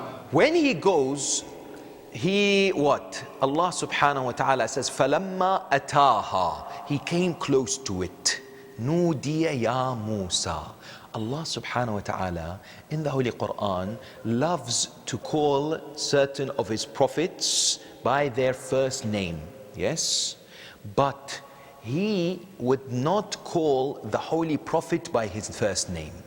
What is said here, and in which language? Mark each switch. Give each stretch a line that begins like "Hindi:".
English: When he goes, Allah subhanahu wa ta'ala says,
Arabic: فَلَمَّا أَتَاهَا,
English: he came close to it.
Arabic: نُودِيَ يَا Musa.
English: Allah subhanahu wa ta'ala in the Holy Quran loves to call certain of his prophets by their first name. Yes? But he would not call the Holy Prophet by his first name.